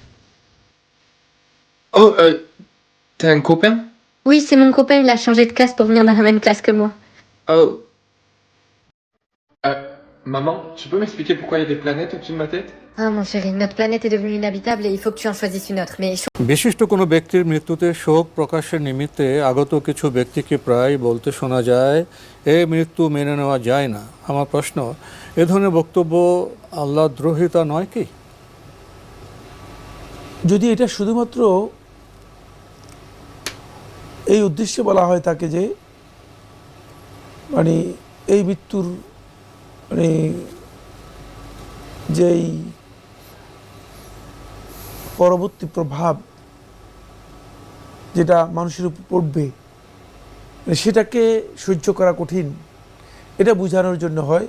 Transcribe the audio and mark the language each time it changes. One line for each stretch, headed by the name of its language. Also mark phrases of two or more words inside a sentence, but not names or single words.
French: Oh, t'es un copain? Oui, c'est mon copain, il a changé de classe pour venir dans la même classe que moi. Oh. Maman, tu peux m'expliquer pourquoi il y a des planètes au-dessus de ma tête? Ah mon chéri, notre planète est devenue inhabitable et il faut que tu en choisisses une autre. Mais
Bangla: বিশিষ্ট কোনো ব্যক্তির মৃত্যুতে শোক প্রকাশের নিমিত্তে আগত কিছু ব্যক্তিকে প্রায় বলতে শোনা যায়, এ মৃত্যু মেনে নেওয়া যায় না। আমার প্রশ্ন, এ ধরনের বক্তব্য আল্লাহদ্রোহিতা নয় কি? যদি এটা শুধুমাত্র এই উদ্দেশ্যে বলা হয় তাকে যে মানে এই মৃত্যুর মানে যেই পরবর্তী প্রভাব যেটা মানুষের উপর পড়বে সেটাকে সহ্য করা কঠিন, এটা বোঝানোর জন্য হয়,